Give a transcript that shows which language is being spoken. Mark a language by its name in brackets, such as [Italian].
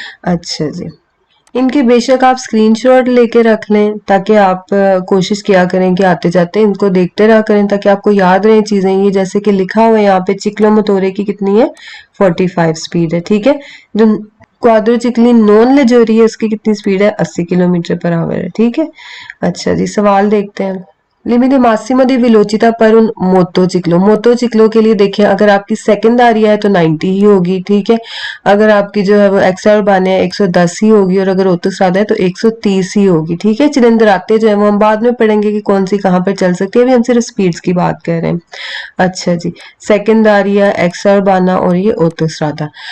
[Hindi] अच्छा जी, इनके बेशक आप स्क्रीनशॉट लेके रख लें, ताकि आप कोशिश किया करें कि आते जाते इनको देखते रहा करें, ताकि आपको याद रहे चीजें। ये जैसे कि लिखा हुआ है यहाँ पे, चिकलो मोटोरे की कितनी है 45 स्पीड है। ठीक है, जो क्वाड्रो चिकली नॉन लेजोरी है उसकी कितनी स्पीड है 80 किलोमीटर पर आवर है। ठीक है, अच्छा जी, सवाल देखते हैं। [Italian] limite massima di velocità per un मोटोचिक्लो। [Hindi] मोटोचिक्लो के लिए देखिए, अगर आपकी सेकेंडारिया है तो 90 ही होगी। ठीक है, अगर आपकी जो है वो एक्स्ट्रा अर्बानिया है 110 ही होगी, और अगर ओटोस्ट्राडा है तो 130 ही होगी। ठीक है, चिरंदराते जो है वो हम बाद में पढ़ेंगे कि कौन सी कहाँ पर चल सकती है, अभी हम सिर्फ स्पीड्स की बात कर रहे हैं। अच्छा जी, सेकेंडारिया, एक्स्ट्रा अर्बाना और ये ओटोस्ट्राडा।